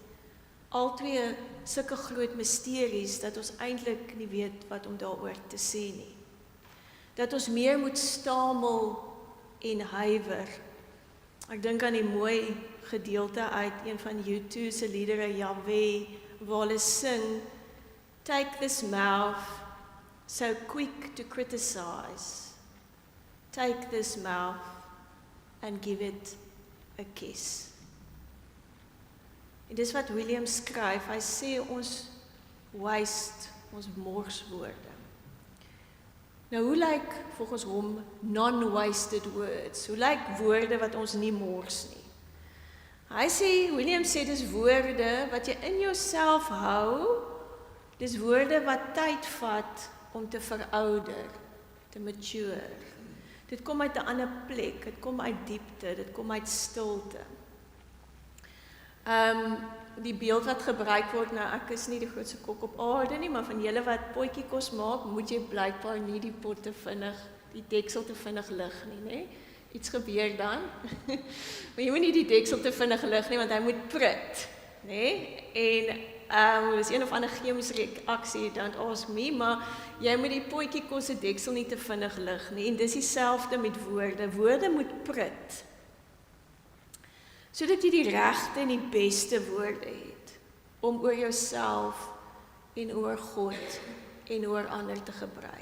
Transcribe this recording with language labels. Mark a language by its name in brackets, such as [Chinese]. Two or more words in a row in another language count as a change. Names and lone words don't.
[Afrikaans] Albei sulke groot misteries dat ons eintlik nie weet wat om daaroor te sê nie. Dat ons meer moet stamel en huiwer. Ek dink aan die mooi gedeelte uit een van U2 se liedere, Yahweh, waar hulle sing, [English] Take this mouth, so quick to criticize. Take this mouth and give it a kiss. [Afrikaans] En dis wat William skryf, hy sê ons waste, ons mors woorde. Nou hoe lyk volgens hom [English] non-wasted words? [Afrikaans] Hoe lyk woorde wat ons nie mors nie? William sê dis woorde wat jy in jouself hou, dis woorde wat tyd vat om te verouder, te mature. Dit kom uit 'n ander plek, dit kom uit diepte, dit kom uit stilte. Die beeld wat gebruik word, nou ek is nie die grootste kok op aarde nie, maar van julle wat potjiekos maak, moet jy blykbaar nie die pot te vinnig, die deksel te vinnig lig nie, né? Iets gebeur dan. Maar jy moet nie die deksel te vinnig lig nie, want hy moet prut, né? En dis een of ander chemiese reaksie, [English] don't ask me, [Afrikaans] maar jy moet die potjiekos se deksel nie te vinnig lig nie, en dis dieselfde met woorde. Woorde moet prut, sodat jy die regte en die beste woorde het, om oor jouself en oor God en oor ander te gebruik.